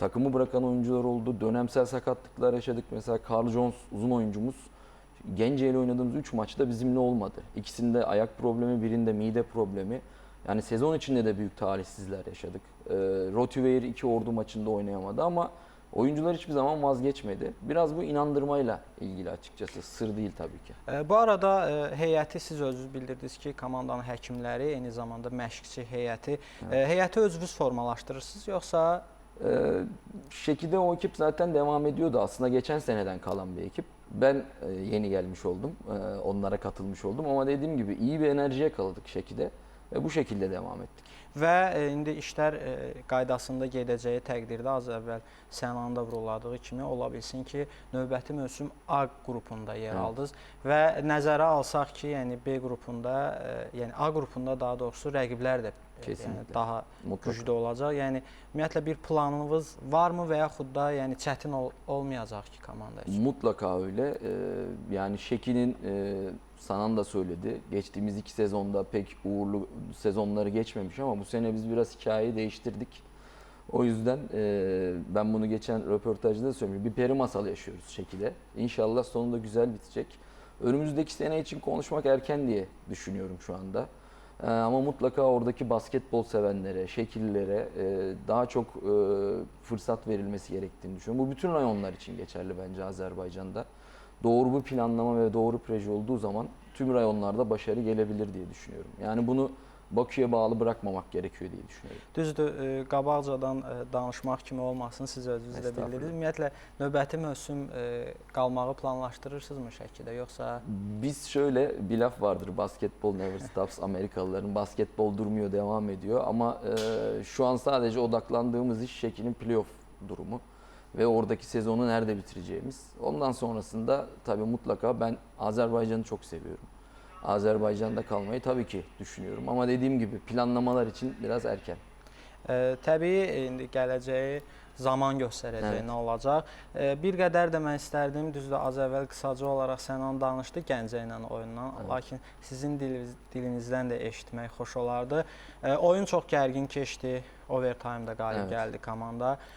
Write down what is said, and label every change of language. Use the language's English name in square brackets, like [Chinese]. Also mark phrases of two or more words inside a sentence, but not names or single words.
[Turkish] takımı bırakan oyuncular oldu. Dönemsel sakatlıklar yaşadık. Mesela Carl Jones uzun oyuncumuz Gence ile oynadığımız 3 maçta bizimle olmadı. İkisinde ayak problemi, birinde mide problemi. Yani sezon içinde de büyük talihsizlikler yaşadık. Rotiveir 2 Ordu maçında oynayamadı ama oyuncular hiçbir zaman vazgeçmedi. Biraz bu inandırmayla ilgili açıkçası. Sır değil tabii ki. [Azerbaijani] Bu arada heyəti siz özünüz bildirdiniz ki, komandanın həkimləri, eyni zamanda məşqçi heyəti. Heyəti özünüz formalaşdırırsınız yoxsa? [Turkish] Şekilde o ekip zaten devam ediyordu. Aslında geçen seneden kalan bir ekip. Ben yeni gelmiş oldum. Onlara katılmış oldum. Ama dediğim gibi iyi bir enerjiye yakaladık Şekilde. Ve bu şekilde devam ettik. [Azerbaijani] Və indi işlər qaydasında gedəcəyi təqdirdə az əvvəl Sənanın da vuruladığı kimi ola bilsin ki, növbəti mövsüm A qrupunda yer aldınız və nəzərə alsaq ki, yəni B qrupunda, yəni A qrupunda daha doğrusu rəqiblər də yəni daha güclü olacaq. Yəni ümumiyyətlə bir planınız varmı və yaxud da yəni çətin olmayacaq ki komanda üçün? [Turkish] Mutlaka öyle. Yani Şeki'nin Sanan da söyledi. Geçtiğimiz 2 sezonda pek uğurlu sezonları geçmemiş ama bu sene biz biraz hikayeyi değiştirdik. O yüzden ben bunu geçen röportajda da söyledim. Bir peri masalı yaşıyoruz Şeki'de. İnşallah sonunda güzel bitecek. Önümüzdeki sene için konuşmak erken diye düşünüyorum şu anda. Ama mutlaka oradaki basketbol sevenlere, şekillilere daha çok fırsat verilmesi gerektiğini düşünüyorum. Bu bütün rayonlar için geçerli bence Azerbaycan'da. Doğru bir planlama ve doğru proje olduğu zaman tüm rayonlarda başarı gelebilir diye düşünüyorum. Yani bunu Bakü'ye bağlı bırakmamak gerekiyor diye düşünüyorum. [Azerbaijani] Düzdür, qabaqcadan danışmaq kimi olmasın, siz özünüz də bildirdiniz. Ümumiyyətlə, növbəti mövsüm qalmağı planlaşdırırsınızmı Şəkidə, yoxsa? [Turkish] Biz şöyle bir laf vardır, basketbol [English] never stops, [Turkish] Amerikalıların basketbol durmuyor, devam ediyor. Ama şu an sadece odaklandığımız iş Şeki'nin playoff durumu ve oradaki sezonu nerede bitireceğimiz. Ondan sonrasında tabii mutlaka ben Azerbaycan'ı çok seviyorum. Azerbaycan'da kalmayı tabii ki düşünüyorum ama dediğim gibi planlamalar için biraz erken. [Azerbaijani] Təbii indi gələcəyi zaman göstərəcək nə olacaq. Bir qədər də mən istərdim, düzdür, az əvvəl qısaca olaraq Sənan danışdı Gəncə ilə oyundan, lakin sizin dilinizdən də eşitmək xoş olardı. Oyun çox gərgin keçdi, overtime-da qalib gəldi komanda.